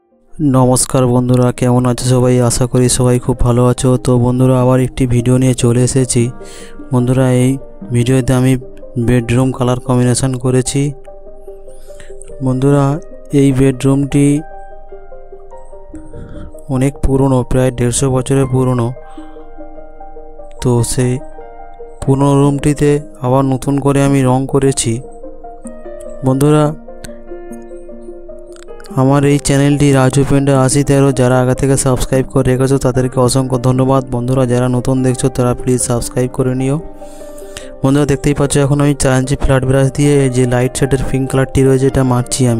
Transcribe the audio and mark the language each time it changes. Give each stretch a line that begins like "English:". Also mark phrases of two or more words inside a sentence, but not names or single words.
Bangla: নমস্কার বন্ধুরা কেমন আছো সবাই আশা করি সবাই খুব ভালো আছো। তো বন্ধুরা আবার একটি ভিডিও নিয়ে চলে এসেছি। বন্ধুরা এই ভিডিওতে আমি
English: bedroom colour combination
Bangla: করেছি। বন্ধুরা এই বেডরুমটি অনেক পুরানো, প্রায় 150 বছরের পুরানো। তো সেই পুরানো রুমটিতে আবার নতুন করে আমি রং করেছি। बंधुरा আমার এই চ্যানেলটি রাজু পেন্টার 8013 যারা আগে থেকে সাবস্ক্রাইব করে রেখেছো তাদেরকে অসংখ্য ধন্যবাদ। বন্ধুরা যারা নতুন দেখছো তারা প্লিজ সাবস্ক্রাইব করে নিও। বন্ধুরা দেখতেই পাচ্ছ এখন আমি 4 ইঞ্চি ফ্ল্যাট ব্রাশ দিয়ে যে লাইট শেডের পিঙ্ক কালারটি রয়েছে এটা মারছি আমি।